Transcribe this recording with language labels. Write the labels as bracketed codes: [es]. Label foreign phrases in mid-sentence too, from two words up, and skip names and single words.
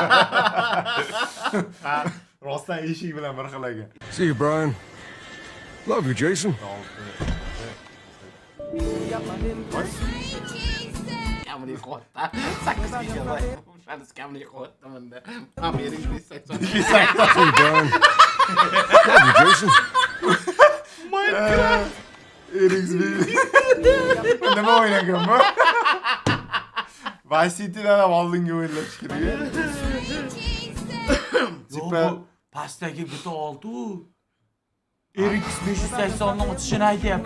[uz] Rostdan eshik bilan bir xil ekan. [en] See you, Brian. Love you, Jason. [uz] Kamera qo'ydi. 8 giga. O'shani kamera qo'ydi menda. Ham bering 80. [en] See you, Brian. Love you, Jason. [uz] RXB. Nima o'ynagan bu? Vice City'dan ham oldinga o'ylab chiqirgan. Tipa pastdagi bitta oldi-ku. RX 580 ning o'tishini aytyapti.